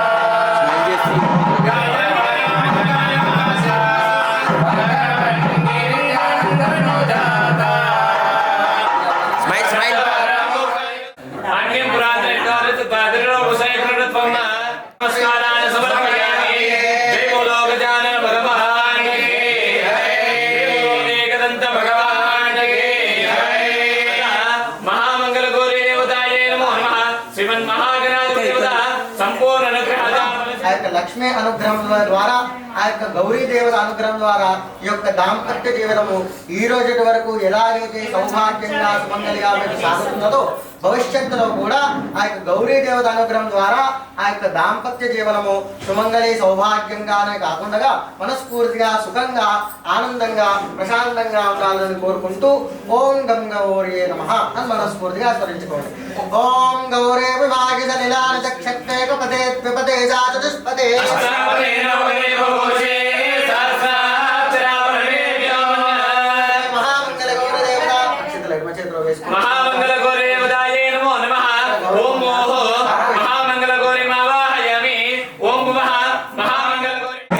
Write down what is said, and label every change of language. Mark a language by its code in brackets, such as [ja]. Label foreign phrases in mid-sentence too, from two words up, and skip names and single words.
[sa] अन्य पुरातन नमस्कारान् समर्पयामि। [hi] जय बोलो गजानन भगवान की एकदंत भगवान की [sa] महामंगल गौरी देवताये नमो नमः। श्रीमन् महागणाधिपति देवता संपूर्ण अनुग्रह [te] లక్ష్మీ అనుగ్రహం ద్వారా ఆ యొక్క గౌరీ దేవత అనుగ్రహం ద్వారా ఈ యొక్క దాంపత్య జీవితము ఈ రోజు వరకు ఎలాగైతే సౌభాగ్యంగా సుమంగళిగా మీకు సాగుతున్నదో భవిష్యత్తులో కూడా ఆ యొక్క గౌరీ దేవత అనుగ్రహం ద్వారా ఆ యొక్క దాంపత్య జీవనము సుమంగళి సౌభాగ్యంగానే కాకుండా మనస్ఫూర్తిగా సుఖంగా ఆనందంగా ప్రశాంతంగా ఉండాలని కోరుకుంటూ [sa] ఓం గం గౌరియే నమః [te] అని మనస్ఫూర్తిగా స్మరించుకోండి. [sa] ఓం గౌరే విభాగిత నిలాన చక్షత్రేక పదే విపదే చతుష్పదే మహామంగళ గౌర దేవత [te] చేతిలో వేసుకుంటాం. [sa] महामंगल गौरी देवताये नमो नमः। ओम मोह महामंगल गौरी मावाहयामि। ओम भुवः महामंगल गौरी